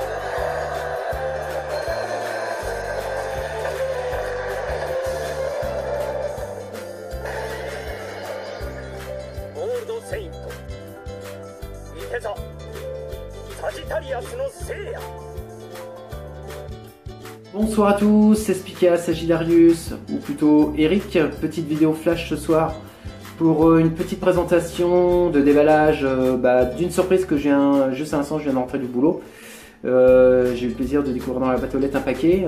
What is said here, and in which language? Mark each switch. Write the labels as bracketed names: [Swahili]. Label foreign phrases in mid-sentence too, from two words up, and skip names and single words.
[Japanese] ゴールドセイントいて座サジタリアスの聖夜。 [French] Bonsoir à tous, c'est Spica, Sagidarius, ou plutôt Eric. Petite vidéo flash ce soir pour une petite présentation de déballage d'une surprise que juste à l'instant je viens d'entrer du boulot. J'ai eu le plaisir de découvrir dans la boîte aux lettres un paquet.